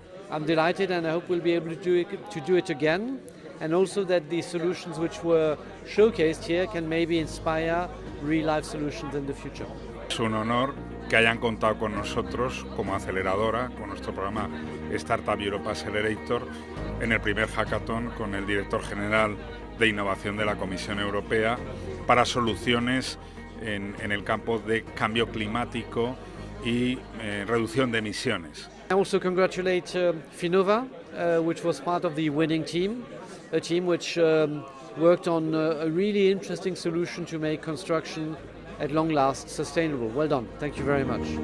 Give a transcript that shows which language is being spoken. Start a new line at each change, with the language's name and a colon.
English: I'm delighted, and I hope we'll be able to do it again, and also that the solutions which were showcased here can maybe inspire real-life solutions in the future.
Spanish: Es un honor que hayan contado con nosotros como aceleradora, con nuestro programa Startup Europe Accelerator, en el primer hackathon con el director general de innovación de la Comisión Europea para soluciones en el campo de cambio climático y reducción de emisiones.
English: I also congratulate Finova, which was part of the winning team, a team which worked on a really interesting solution to make construction at long last sustainable. Well done. Thank you very much.